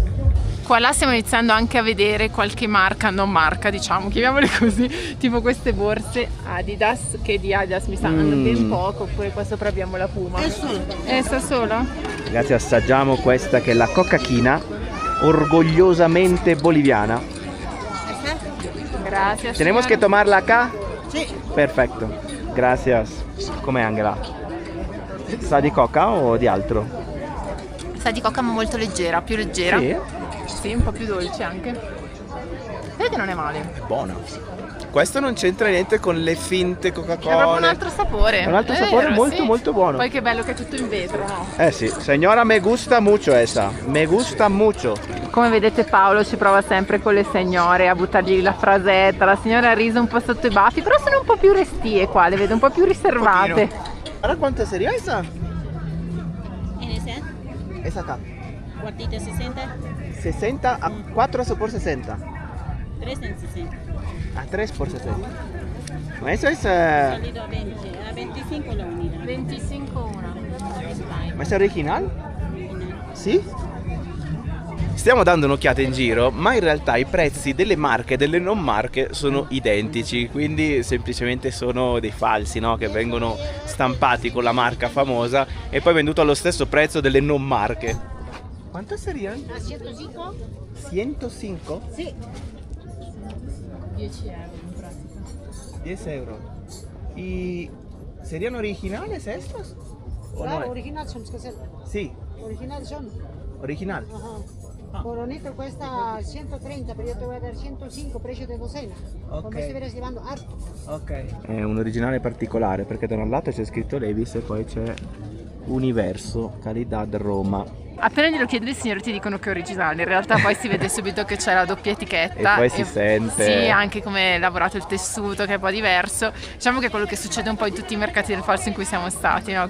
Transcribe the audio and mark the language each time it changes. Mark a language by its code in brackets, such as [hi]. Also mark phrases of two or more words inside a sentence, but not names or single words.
[it] Qua là stiamo iniziando anche a vedere qualche marca, non marca diciamo, chiamiamole così, tipo queste borse Adidas, che di Adidas mi stanno ben poco, oppure qua sopra abbiamo la Puma. Essa sola? Ragazzi, assaggiamo questa che è la Coca-China, orgogliosamente boliviana. Grazie. [es] ¿Tenemos que tomarla acá? Sí. [it] Perfetto, [es] gracias. [it] Com'è Angela? Sa di coca o di altro? Sa di coca ma molto leggera, più leggera. Sì. Sì, un po' più dolce anche. Vedi che non è male. È buona. Questo non c'entra niente con le finte Coca-Cola. È proprio un altro sapore. È un altro sapore vero, molto sì. molto buono. Poi che bello che è tutto in vetro, no? Eh sì, signora, [es] me gusta mucho esa. Me gusta mucho. [it] Come vedete Paolo ci prova sempre con le signore a buttargli la frasetta. La signora ha riso un po' sotto i baffi, però sono un po' più restie qua, le vedo un po' più riservate. [es] Ahora quanto sería esa? En ese, Esa acá. cuartita 60, 60 a 4 por 60. 3 en 60. A 3 por 60. Ma eso es... Salido a 20, a 25 la unidad. 25 una. [it] Ma è original? Sì? Stiamo dando un'occhiata in giro, ma in realtà i prezzi delle marche e delle non marche sono identici, quindi semplicemente sono dei falsi, no? Che vengono stampati con la marca famosa e poi venduto allo stesso prezzo delle non marche. [es] Quanto serían? ¿A 105? 105? Sí. [it] 10 euro in pratica. 10 euro. [es] ¿Y serían originales estos? ¿O Claro, no? original son, Sí, original son. original. Ajá. Coronito cuesta 130, pero yo te voy a dar 105, precio de docena. Ok. Come se verás llevando harto. Ok. [it] È un originale particolare perché da un lato c'è scritto Levi's e poi c'è Universo, Calidad Roma. Appena glielo chiedi, i signori ti dicono che è originale, in realtà poi si vede subito che c'è la doppia etichetta. E poi si sente. Sì, anche come è lavorato il tessuto, che è un po' diverso. Diciamo che è quello che succede un po' in tutti i mercati del falso in cui siamo stati, no?